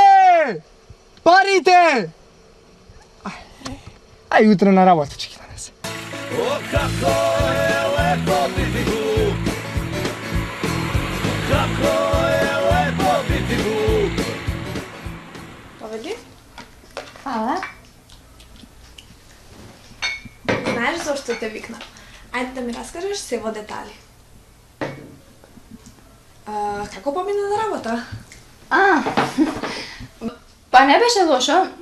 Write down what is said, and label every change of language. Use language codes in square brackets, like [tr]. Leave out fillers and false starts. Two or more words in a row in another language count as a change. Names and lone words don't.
[sr] Parite! Aj jutro na rabotu će ih donese. O, kako je lepo biti glup. Kako je lepo biti glup. Povedи, [mk] Фала. знаеш зашто те викнав? Ајде да ми раскажеш се во детали. Како помина на работа? Па не беше лошо.